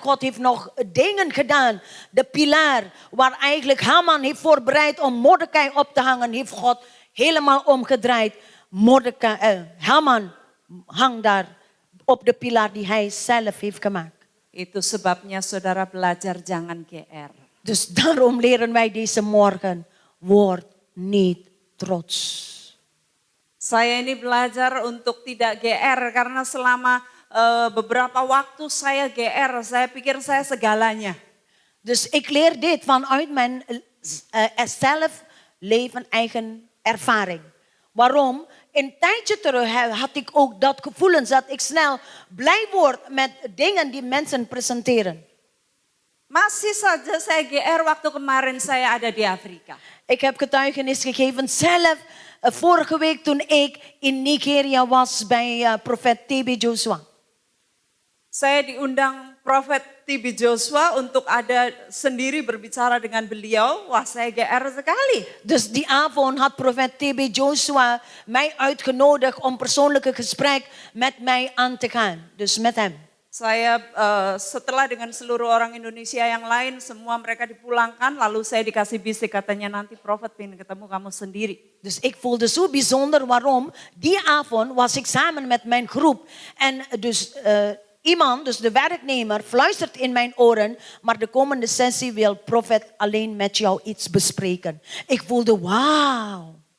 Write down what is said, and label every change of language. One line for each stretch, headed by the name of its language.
Dutch: God heeft nog dingen gedaan. De pilaar waar eigenlijk Haman heeft voorbereid om Mordecai op te hangen, heeft God helemaal omgedraaid. Haman hangt daar op de pilaar die hij zelf heeft gemaakt.
Indonesian: Itu sebabnya saudara belajar jangan GR.
Dutch: Dus daarom leren wij deze morgen, word niet trots.
Indonesian: Saya ini belajar untuk tidak GR karena selama beberapa waktu saya GR, saya pikir saya segalanya.
Dutch: Dus ik leer dit vanuit mijn zelf leven eigen ervaring. Waarom? Een tijdje terug had ik ook dat gevoelens dat ik snel blij word met dingen die mensen presenteren.
Indonesian: Masih saja saya GR waktu kemarin saya ada di Afrika.
Dutch: Ik heb getuigenis gegeven zelf vorige week toen ik in Nigeria was bij profeet TB Joshua.
Indonesian: Saya diundang Profet TB Joshua untuk ada sendiri berbicara dengan beliau. Wah, saya GR sekali.
Dutch: Dus die avond had profeet TB Joshua mij uitgenodigd om persoonlijke gesprek met mij aan te gaan. Dus met hem.
Indonesian: Saya setelah dengan seluruh orang Indonesia yang lain, semua mereka dipulangkan. Lalu saya dikasih bisik katanya nanti Profet pengen ketemu kamu sendiri.
Dutch: Dus ik voelde zo bijzonder. Waarom? Die avond was ik samen met mijn groep. En dus iemand, dus de werknemer, fluistert in mijn oren. Maar de komende sessie wil Profet alleen met jou iets bespreken. Ik voelde wauw.